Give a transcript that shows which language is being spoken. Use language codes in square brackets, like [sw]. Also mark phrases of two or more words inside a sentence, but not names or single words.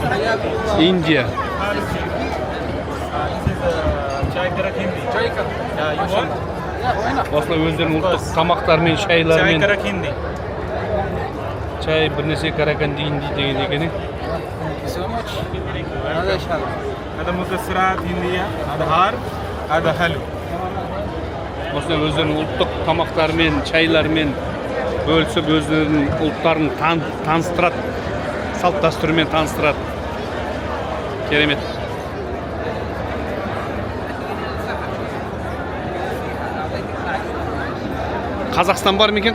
[kk] Индия. Осылай өздерінің ұлттық тамақтарымен, шайларымен. Чай бірнәрсе караканди инди деген екен. [ar] هذا مكسرات هندية هذا هار هذا حلو [kk] Осылай өздерінің ұлттық тамақтарымен, шайларымен бөлісіп, өздерінің ұлттарын таныстырады, салт дәстүрімен таныстырады. Керемет. Қазақстан бар ма екен?